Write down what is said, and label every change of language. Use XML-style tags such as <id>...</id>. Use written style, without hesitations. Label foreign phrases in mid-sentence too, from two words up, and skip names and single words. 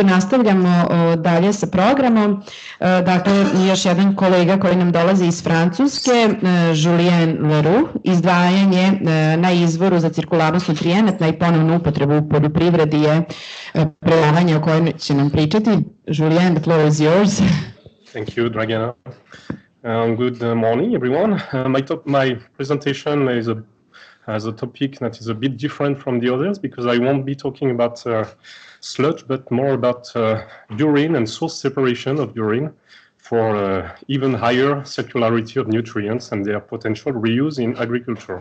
<sr>Nastavljamo dalje sa programom. Dakle, još jedan kolega koji nam dolazi iz Francuske, Jullien Le Roux, izdvajanje na izvoru za cirkularnost nutrijenata i ponovnu upotrebu u poljoprivredi je predavanje o kojem će nam pričati. Jullien,</sr> <en>the floor is yours. Thank you, Dragana. Good morning, everyone. My presentation has a topic that is a bit different from the others because I won't be talking about sludge, but more about urine and source separation of urine for even higher circularity of nutrients and their potential reuse in agriculture.</en>